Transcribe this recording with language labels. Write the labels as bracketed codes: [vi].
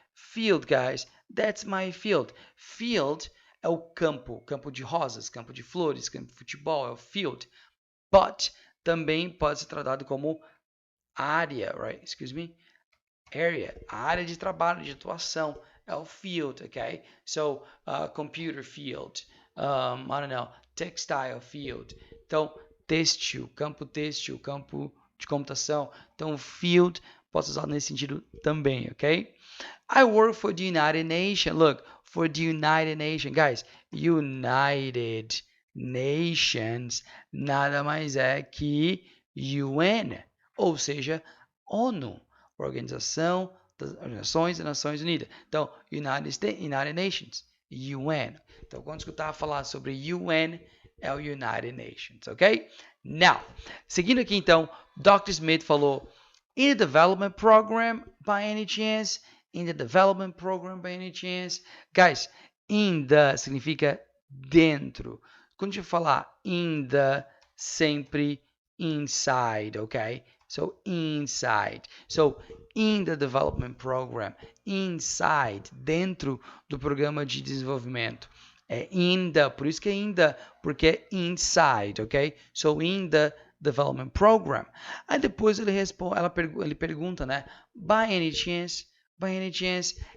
[en] Field, guys, that's my field. [pt] Field é o campo de rosas, campo de flores, campo de futebol, é o field. But também pode ser tratado como área, [en] right? Excuse me. [pt] Area, a área de trabalho, de atuação, é o field, ok? [en] So, computer field, I don't know, textile field. [pt] Então, têxtil, campo de computação. Então, field pode ser usado nesse sentido também, ok? [en] I work for the United Nations. Look, for the United Nations. [pt] Guys, United Nations nada mais é que UN, ou seja, ONU, Organização das Nações Unidas. Então, United Nations, UN. Então, quando escutar falar sobre UN, é o United Nations, ok? Now, seguindo aqui então, Dr. [en] Smith falou, in the development program, by any chance? In the development program, by any chance? [pt] Guys, in the significa dentro. Quando a gente falar in the, sempre inside, ok? [en] So, inside. So, in the development program, inside, [pt] dentro do programa de desenvolvimento. É in the, por isso que é in the, porque é inside, ok? [en] So, in the development program. [pt] Aí depois ele pergunta, né? [en] By any chance? By any chance?